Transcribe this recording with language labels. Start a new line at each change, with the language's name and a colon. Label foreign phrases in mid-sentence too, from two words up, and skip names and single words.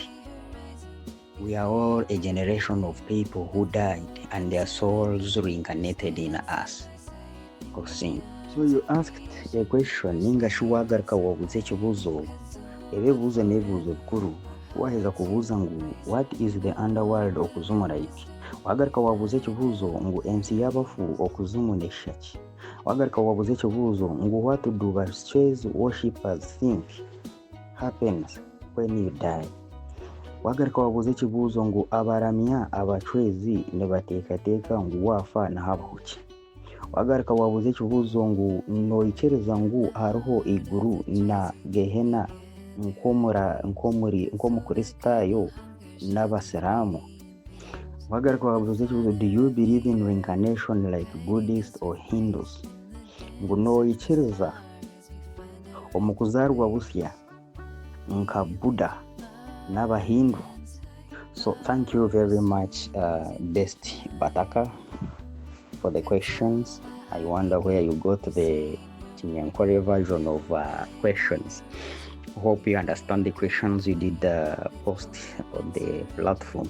English: We are all a generation of people who died and their souls reincarnated in us. So you asked a question,
Nyankole: ninga shuwagarka wabuze kibuzo, ebibuzo n'ebibuzo bikuru, waheza kubuza ngu
English: what is the underworld
Nyankole: okuzimu like? Wagarka wabuze ekibuzo ngu ensi y'abafu okuzimu nekishaki? Wagarka wabuze ekibuzo ngu
English: what do the worshippers think happens when you die?
Nyankole: Wagarka wabuze ekibuzo ngu abaramya abacwezi nibateekateeka ngu waafa nahabahuki? Wagarka wabuze ekibuzo ngu noikyereza ngu hariho iguru na gehena nk'omukristaayo n'abasiraamu? Wagarka wabuze ekibuzo
English: do you believe in reincarnation like Buddhists or Hindus?
Nyankole: Ngu noikyereza omukuzaarwa busya nka Buddha n'abahindu?
English: So thank you very much, Best Bataka, for the questions. I wonder where you got the Chinyankore version of questions. Hope you understand the questions you did post on the platform.